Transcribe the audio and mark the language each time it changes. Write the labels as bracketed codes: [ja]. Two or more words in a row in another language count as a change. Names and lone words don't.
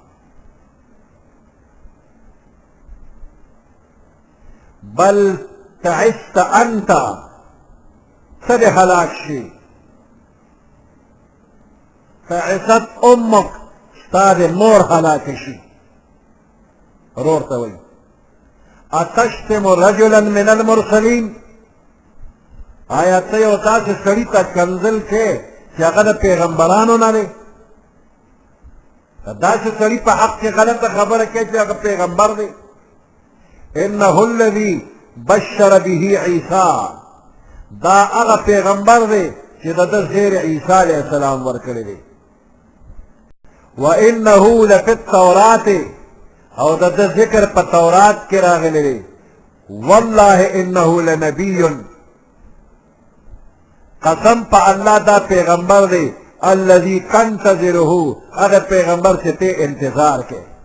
[ar] بل تعست انت، [ps] څه دې هلاک شي. [ar] تعست امک، [ps] ستا د مور هلاکه شي. رور ته وایي [ar] اتشتم رجلا من المرسلین، [ps] آیا ته یو داسې سړي ته کنځل کې چې هغه د پیغمبرانو نه دی؟ داسې سړي په حق کې غلطه خبره کوي چې هغه پیغمبر دی. [ar] انه الذي بشر به عیسی، [ps] دا هغه پیغمبر دی چې د ده زیر عیسی علیه السلام ورکړی دی. [ar] وانه لفی التورات، [ps] او د ده ذکر په تورات کې راغلی دی. [ar] والله انه لنبی، [ps] قسم په الله دا پیغمبر دی [ar] الذي تنتظره، [ps] هغه پیغمبر چې ته انتظار کې.